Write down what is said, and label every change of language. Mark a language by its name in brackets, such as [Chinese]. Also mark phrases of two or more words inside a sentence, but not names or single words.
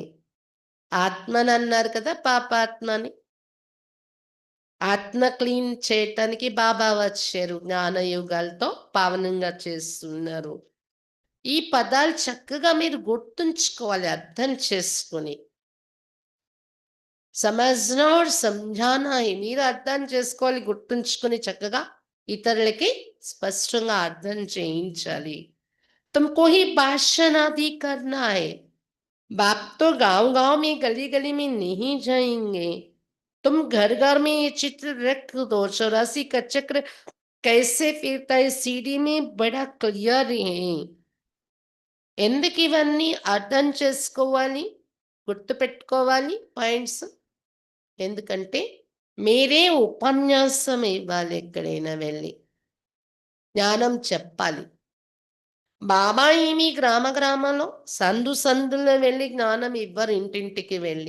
[Telugu] ఆత్మని అన్నారు కదా పాపాత్మని. ఆత్మ క్లీన్ చేయటానికి బాబా వచ్చారు, జ్ఞానయుగాలతో పావనంగా చేస్తున్నారు. ఈ పదాలు చక్కగా మీరు గుర్తుంచుకోవాలి, అర్థం చేసుకుని. [Hindi] समझना और समझाना है, [Telugu] మీరు అర్థం చేసుకోవాలి, గుర్తుంచుకొని చక్కగా ఇతరులకి స్పష్టంగా అర్థం చేయించాలి. [Hindi] तुमको ही भाषण आदि करना है। बाप तो गांव-गांव में, गली-गली में नहीं जाएँगे। तुम घर-घर में ये चित्र रख दो, 84 का चक्र कैसे फिरता है सीढ़ी में बड़ा क्लियर है. [Telugu] ఎందుకు ఇవన్నీ అర్థం చేసుకోవాలి, గుర్తుపెట్టుకోవాలి పాయింట్స్? ఎందుకంటే మీరే ఉపన్యాసం ఇవ్వాలి ఎక్కడైనా వెళ్ళి. జ్ఞానం చెప్పాలి. బాబా ఏమి గ్రామంలో సందు సందుల్లో వెళ్ళి జ్ఞానం ఇవ్వరు ఇంటింటికి వెళ్ళి.